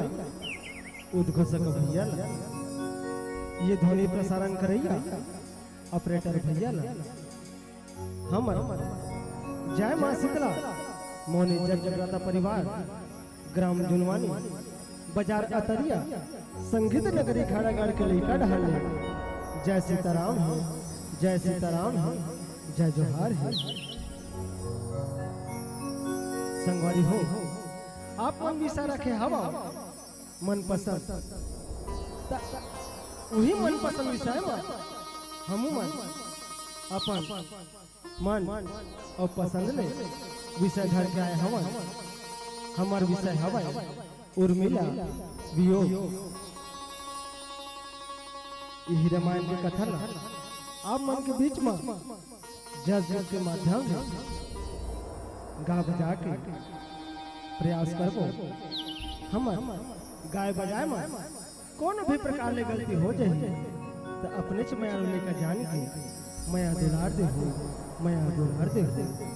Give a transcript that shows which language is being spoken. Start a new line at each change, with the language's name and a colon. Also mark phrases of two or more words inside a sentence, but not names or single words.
Chhattisgarhi: उद्घोषक भैया ला ये ध्वनि प्रसारण करैया ऑपरेटर भैया ला हमर जय मां शीतला मोनी जगराता परिवार ग्राम जुनवानी बाजार अतरिया संगीत नगरी खाड़ागढ़ के लइका ढाल जय सीताराम है, जय सीताराम है, जय जोहार है। संगवारी हो आप मन विषय रखे हवा मन पसंद वही मनपसंद विषय में हमू मन अपन मन और पसंद ले विषय धर के आए हवन। हमार विषय हवा उर्मिला वियोग। यही रामायण के कथन आप मन के बीच में जज के माध्यम से गा बजा के प्रयास करबो। हम गाय बजाए में कौन भी प्रकार ले गलती हो जाए तो अपने च मैं लेकर जान के मैं दुलार दे हो, मैं दुलार दे हो।